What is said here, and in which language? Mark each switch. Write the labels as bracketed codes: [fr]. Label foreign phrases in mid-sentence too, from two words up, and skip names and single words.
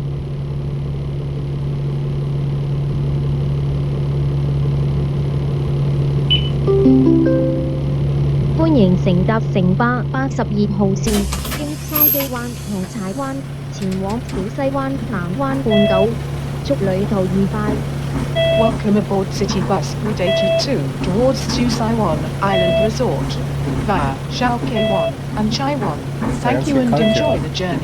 [yue] 歡迎乘搭城巴82號線，經筲箕灣同柴灣前往小西灣南灣半島，祝旅途愉快。 [en] Welcome aboard City Bus Route 82 towards Susaiwan Island Resort via Shaokei-wan and Chai-wan. Thank you and enjoy the journey.